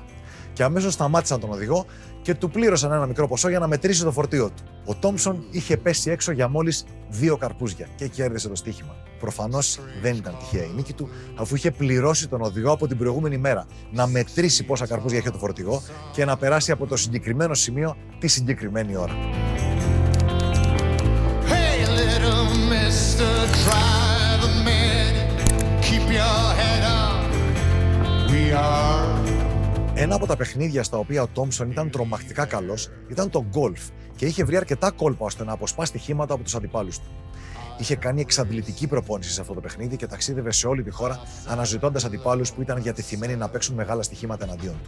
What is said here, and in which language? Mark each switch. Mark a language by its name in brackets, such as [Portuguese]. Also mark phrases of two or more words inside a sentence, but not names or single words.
[Greek] Και αμέσως σταμάτησαν τον οδηγό και του πλήρωσαν ένα μικρό ποσό για να μετρήσει το φορτίο του. Ο Τόμψον είχε πέσει έξω για μόλις 2 καρπούζια και κέρδισε το στοίχημα. Προφανώς δεν ήταν τυχαία η νίκη του, αφού είχε πληρώσει τον οδηγό από την προηγούμενη μέρα να μετρήσει πόσα καρπούζια είχε το φορτηγό και να περάσει από το συγκεκριμένο σημείο τη συγκεκριμένη ώρα. [English] Hey, little mister, try the man. Keep your head up. We are. [Greek] Ένα από τα παιχνίδια στα οποία ο Τόμψον ήταν τρομακτικά καλός ήταν το γκολφ και είχε βρει αρκετά κόλπα ώστε να αποσπά στοιχήματα από τους αντιπάλους του. Είχε κάνει εξαντλητική προπόνηση σε αυτό το παιχνίδι και ταξίδευε σε όλη τη χώρα αναζητώντας αντιπάλους που ήταν διατεθειμένοι να παίξουν μεγάλα στοιχήματα εναντίον του.